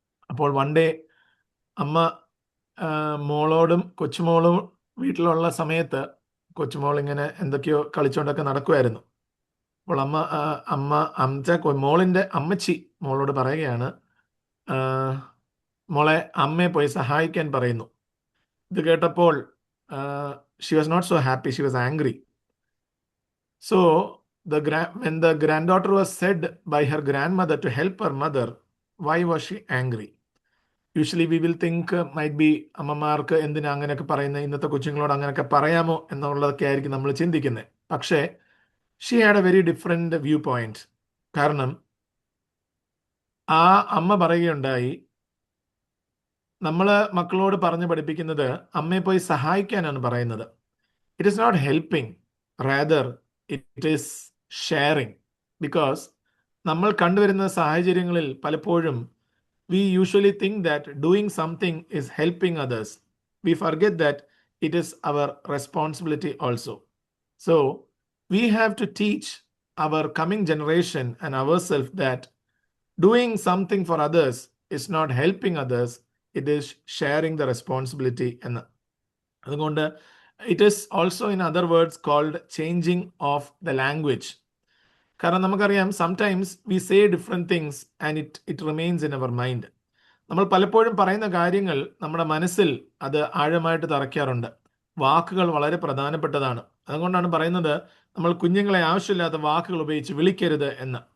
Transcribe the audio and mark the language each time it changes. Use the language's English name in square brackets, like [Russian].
[Malayalam] അപ്പോൾ one day അമ്മ മോളോടും കൊച്ചുമോളും വീട്ടിലുള്ള സമയത്ത് കൊച്ചുമോൾ ഇങ്ങനെ എന്തൊക്കെയോ കളിച്ചുകൊണ്ടൊക്കെ നടക്കുമായിരുന്നു. അപ്പോൾ മോളിൻ്റെ അമ്മച്ചി മോളോട് പറയുകയാണ്, ആ, മോളെ അമ്മയെ പോയി സഹായിക്കാൻ പറയുന്നു. ഇത് കേട്ടപ്പോൾ [English] She was not so happy, she was angry. So when the granddaughter was said by her grandmother to help her mother, why was she angry? Usually we will think might be [Malayalam] അമ്മമാർക്ക് എന്തിനാ അങ്ങനെയൊക്കെ പറയുന്നത്, ഇന്നത്തെ കൊച്ചുങ്ങളോട് അങ്ങനെയൊക്കെ പറയാമോ എന്നുള്ളതൊക്കെ ആയിരിക്കും നമ്മൾ ചിന്തിക്കുന്നത്. പക്ഷേ [English] She had a very different view point. [Malayalam] കാരണം ആ അമ്മ പറയുകയുണ്ടായി, നമ്മൾ മക്കളോട് പറഞ്ഞ് പഠിപ്പിക്കുന്നത് അമ്മയെ പോയി സഹായിക്കാനാണ് പറയുന്നത്. [English] It is not helping, rather it is sharing. Because [Malayalam] നമ്മൾ കണ്ടുവരുന്ന സാഹചര്യങ്ങളിൽ പലപ്പോഴും [English] we usually think that doing something is helping others. We forget that it is our responsibility also. So we have to teach our coming generation and ourselves that doing something for others is not helping others, it is sharing the responsibility. And [Malayalam] അതുകൊണ്ട് [English] it is also in other words called changing of the language. [Malayalam] കാരണം നമുക്കറിയാം, [English] Sometimes we say different things and it remains in our mind. [Malayalam] നമ്മൾ പലപ്പോഴും പറയുന്ന കാര്യങ്ങൾ നമ്മുടെ മനസ്സിൽ അത് ആഴമായിട്ട് തറയ്ക്കാറുണ്ട്. വാക്കുകൾ വളരെ പ്രധാനപ്പെട്ടതാണ്. അതുകൊണ്ടാണ് പറയുന്നത് നമ്മൾ കുഞ്ഞുങ്ങളെ ആവശ്യമില്ലാത്ത വാക്കുകൾ ഉപയോഗിച്ച് വിളിക്കരുത് എന്ന്.